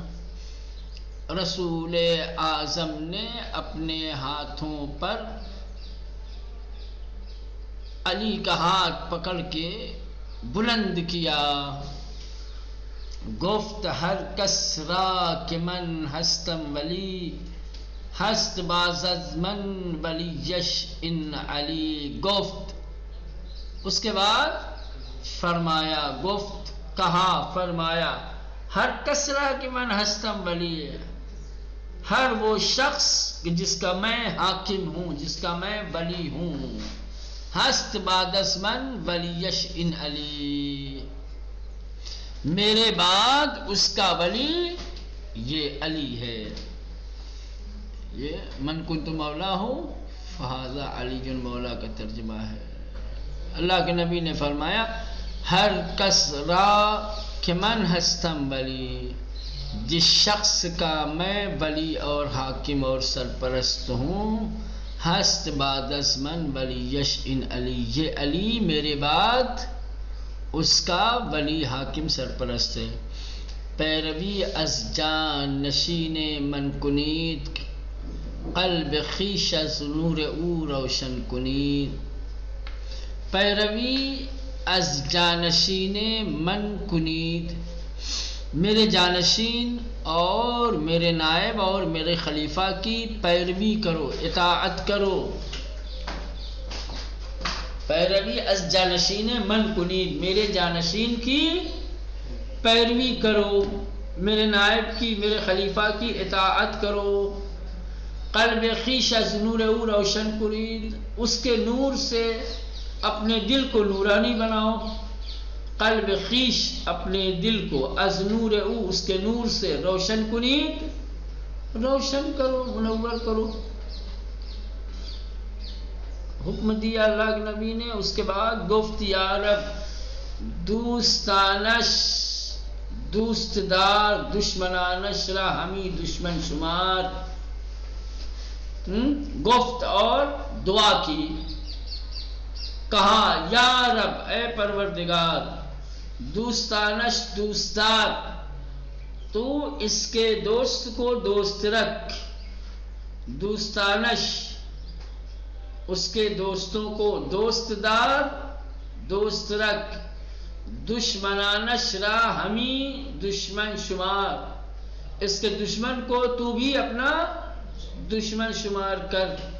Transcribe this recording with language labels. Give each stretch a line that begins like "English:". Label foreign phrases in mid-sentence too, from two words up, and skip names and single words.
Urdu: رسول اعظم نے اپنے ہاتھوں پر علی کا ہاتھ پکڑ کے بلند کیا.
Persian: گفت ہر کس را کہ من ہستم ولی، ہست باز از من ولیش ان علی. گفت،
Urdu: اس کے بعد فرمایا، گفت کہا، فرمایا،
Persian: ہر کس را کہ من ہستم ولی،
Urdu: ہر وہ شخص جس کا میں حاکم ہوں، جس کا میں ولی ہوں.
Persian: ہست بعد از من ولیش ان علی،
Urdu: میرے بعد اس کا ولی یہ علی ہے. یہ
Arabic: من کنت مولا ہوں فہذا علی جن مولا
Urdu: کا ترجمہ ہے. اللہ کے نبی نے فرمایا
Persian: ہر کس را کہ من ہستم ولی،
Urdu: جس شخص کا میں ولی اور حاکم اور سرپرست ہوں،
Persian: ہست بعد از من ولیش ان علی،
Urdu: یہ علی میرے بعد اس کا ولی حاکم سرپرست ہے.
Persian: پیروی از جان نشین من کنید، قلب خویش از نور او روشن کنید. پیروی از جانشین من کنید،
Urdu: میرے جانشین اور میرے نائب اور میرے خلیفہ کی پیروی کرو، اطاعت کرو.
Persian: پیروی از جانشین من کنید،
Urdu: میرے جانشین کی پیروی کرو، میرے نائب کی، میرے خلیفہ کی اطاعت کرو.
Persian: قلب خویش از نور او روشن کنید،
Urdu: اس کے نور سے اپنے دل کو نورانی بناؤ.
Persian: قلب خویش،
Urdu: اپنے دل کو،
Persian: از نور او،
Urdu: اس کے نور سے،
Persian: روشن کنید،
Urdu: روشن کرو، منور کرو. حکم دیا اللہ کے نبی نے. اس کے بعد
Persian: گفت یا رب دوستانش دوست دار، دشمنانش را ہمی دشمن شمار.
Urdu: گفت اور دعا کی. کہا
Persian: یا رب،
Urdu: اے پروردگار،
Persian: دوستانش دوستدار،
Urdu: تو اس کے دوست کو دوست رکھ. دوستانش، اس کے دوستوں کو
Persian: دوست دار،
Urdu: دوست رکھ.
Persian: دشمنانش را ہمی دشمن شمار،
Urdu: اس کے دشمن کو تو بھی اپنا دشمن شمار کر.